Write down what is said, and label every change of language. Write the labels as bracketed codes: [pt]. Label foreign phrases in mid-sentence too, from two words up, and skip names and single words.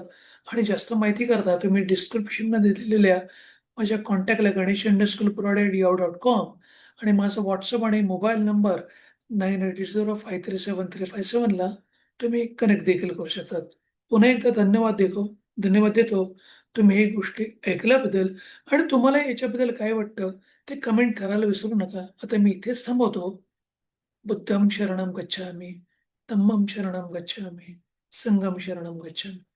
[mr] आणि जास्त माहिती करता तुम्ही डिस्क्रिप्शनमध्ये दिलेल्या माझ्या कॉन्टॅक्टला ganesh_purade@yahoo.com आणि माझा WhatsApp आणि मोबाईल नंबर 9880537357 ला तुम्ही कनेक्ट देखील करू शकतात. पुन्हा एकदा धन्यवाद देतो. तुम्ही ही गोष्टी ऐकल्याबद्दल आणि तुम्हाला याच्याबद्दल काय वाटतं ते कमेंट करायला विसरू नका. आता मी इथेच थांबवतो. [pi] बुद्धं शरणं गच्छामि, धम्मं शरणं गच्छामि, संघं शरणं गच्छामि.